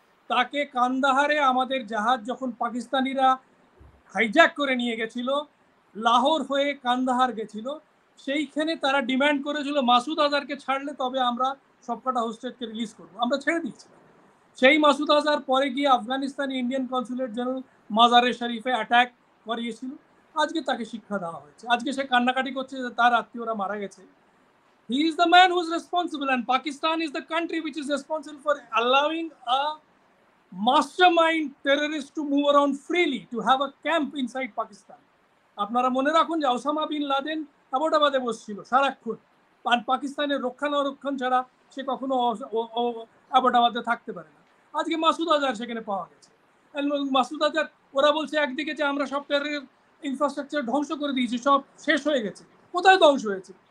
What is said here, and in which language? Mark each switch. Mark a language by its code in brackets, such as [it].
[bn] তাকে কান্দাহারে আমাদের জাহাজ যখন পাকিস্তানিরা হাইজ্যাক করে নিয়ে গেছিল, লাহোর হয়ে কান্দাহার গেছিল, সেইখানে তারা ডিমান্ড করেছিল মাসুদ আজহারকে ছাড়লে তবে আমরা সবকটা হোস্টেজকে রিলিজ করবো। আমরা ছেড়ে দিয়েছিলাম। সেই মাসুদ আজহার পরে গিয়ে আফগানিস্তানে ইন্ডিয়ান কনসুলেট জেনারেল মাজারে শরীফে অ্যাটাক করিয়েছিল। আজকে তাকে শিক্ষা দেওয়া হয়েছে, আজকে সে কান্নাকাটি করছে যে তার আত্মীয়রা মারা গেছে। [en] He is the man who is responsible, and Pakistan is the country which is responsible for allowing a mastermind terrorist to move around freely, to have a camp inside Pakistan. [bn] আপনারা মনে রাখুন যে ওসামা বিন লাদেন আবোটাবাদে বসছিল সারাক্ষণ, আর পাকিস্তানের রক্ষণাবেক্ষণ ছাড়া সে কখনো আবোটাবাদে থাকতে পারে না। আজকে মাসুদ আজহার সেখানে পাওয়া গেছে। মাসুদ আজহার, ওরা বলছে একদিকে যে আমরা সব টেরর ইনফ্রাস্ট্রাকচার ধ্বংস করে দিয়েছি, সব শেষ হয়ে গেছে। কোথায় ধ্বংস হয়েছে?